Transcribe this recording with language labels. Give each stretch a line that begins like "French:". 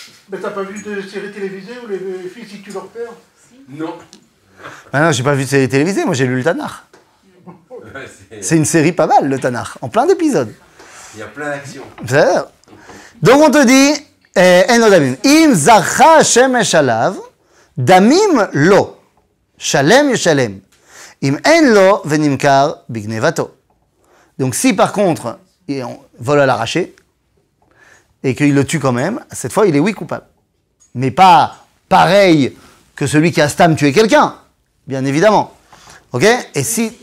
French: Mais t'as pas vu de séries télévisées où les fils ils tuent leur père? Non. Ah non, j'ai pas vu de série télévisée, moi j'ai lu le Tanakh. C'est une série pas mal, le Tanakh, en plein d'épisodes. Il y a plein d'actions.
Hebrew: בסדר?
French: Donc on te dit,
Hebrew: אין לו דמים. אם זרחה השמש עליו, דמים לו. שלם ישלם. אם אין לו ונמכר בגנבתו.
French: Donc si par contre, il vole à l'arraché, et qu'il le tue quand même, cette fois il est oui coupable. Mais pas pareil que celui qui a stam tué quelqu'un, bien évidemment. Ok? Et si...